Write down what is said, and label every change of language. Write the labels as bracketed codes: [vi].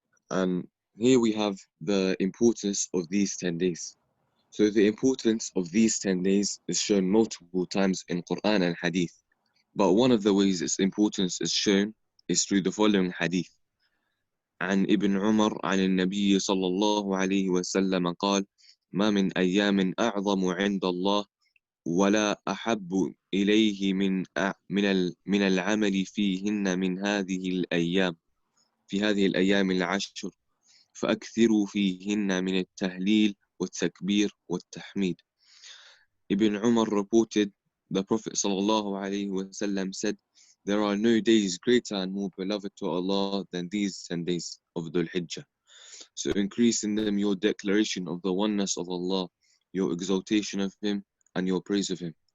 [en] And here we have the importance of these 10 days. So the importance of these 10 days is shown multiple times in Quran and Hadith. But one of the ways its importance is shown is through the following Hadith. [ar] عن ابن عمر عن النبي صلى الله عليه وسلم قال: ما من أيام أعظم عند الله ولا أحب إليه من العمل فيهن من هذه الأيام في هذه الأيام العشر فأكثروا فيهن من التهليل والتكبير والتحميد. [en] Ibn Umar reported the Prophet ﷺ said, there are no days greater and more beloved to Allah than these 10 days of Dhul Hijjah. So increase in them your declaration of the oneness of Allah, your exaltation of Him, and your praise of Him.